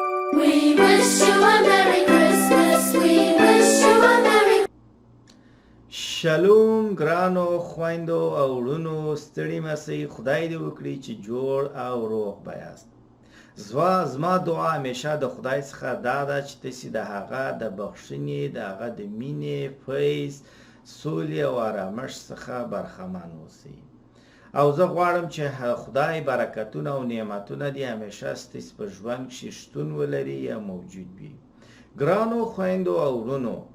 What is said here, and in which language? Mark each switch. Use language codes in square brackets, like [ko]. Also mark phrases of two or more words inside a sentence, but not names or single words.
[en] We wish you a Merry Christmas. We wish you a Merry [ps] شلوم ګرانو خویندو او وروڼو ستړي مسئ خدای دې وکړي چې جوړ او روغ به یاست زما دعا همیشه د خدای څخه دا ده چې تاسې د هغه د بخښنې د هغه د مینې فیض سولې او آرامش څخه برخمن اوسئ او زه غواړم چې خدای برکتونه او نعمتونه دې همیشه ستاسې په ژوند کښې شتون ولري یا موجود وي ګرانو خویندو او وروڼو